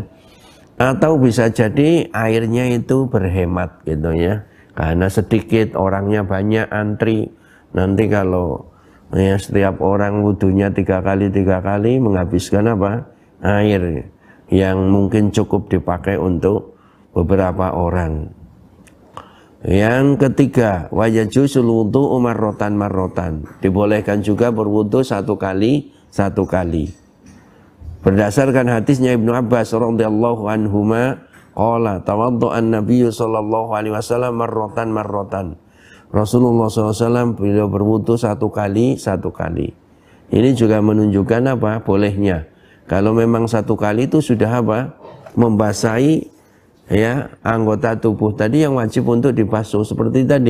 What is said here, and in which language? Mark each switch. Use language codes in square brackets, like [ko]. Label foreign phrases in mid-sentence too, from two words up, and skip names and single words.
[id] Atau bisa jadi airnya itu berhemat gitu ya, karena sedikit, orangnya banyak antri, nanti kalau ya setiap orang wudunya 3 kali menghabiskan air yang mungkin cukup dipakai untuk beberapa orang. Yang ketiga, [ar] ويجوز الوضوء مرة. [id] Dibolehkan juga berwudu 1 kali. Berdasarkan hadisnya Ibnu Abbas [ar] رضي الله عنهما قال توضأ النبي صلى الله عليه وسلم مرة. [id] Rasulullah SAW beliau berwudu 1 kali. Ini juga menunjukkan apa? Bolehnya. Kalau memang satu kali itu sudah apa? Membasahi ya anggota tubuh tadi yang wajib untuk dibasuh seperti tadi.